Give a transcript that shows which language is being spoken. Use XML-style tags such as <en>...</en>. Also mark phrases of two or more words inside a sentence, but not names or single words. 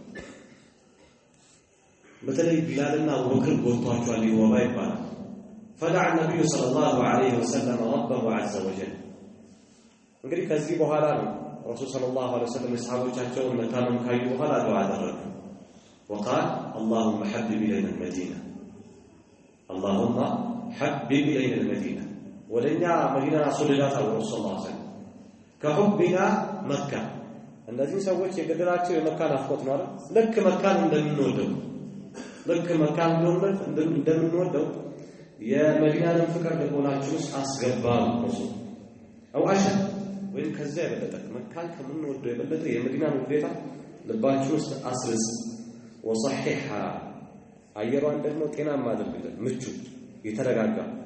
<am>በተለይ ቢላልና አቡበክር ጎድቷቸዋል፣ የወባ ይባላል።</am> <ar>فدعا النبي صلى الله عليه وسلم ربه عز وجل</ar> <am>እንግዲህ ከዚህ በኋላ ነው ረሱል</am> <ar>صلى الله عليه وسلم</ar> <am>ሰሃቦቻቸውን መታመም ካዩ በኋላ ዱዓ አደረጉ።</am> <ar>وقال اللهم حبب إلينا المدينة اللهم حبب إلينا المدينة</ar> <am>ወደኛ መዲና አስወልዳት አሉ ረሱል</am> <ar>صلى الله عليه وسلم</ar> <am>ከሁብና መካ። እነዚህ ሰዎች የገደላቸው የመካ ናፍቆት ነው አይደል? ልክ መካን እንደምንወደው ልክ መካን እንደምንወደው የመዲናን ፍቅር ልቦናችን ውስጥ አስገባ ረሱል</am> <ar>أو أشد</ar> <am>ወይም ከዛ የበለጠ መካን ከምንወደው የበለጠ የመዲናን ውዴታ ልባችን ውስጥ አስርጽ። ወصححها አየሯን ደግሞ ጤናማ አድርግልን፣ ምቹ የተረጋጋ።</am>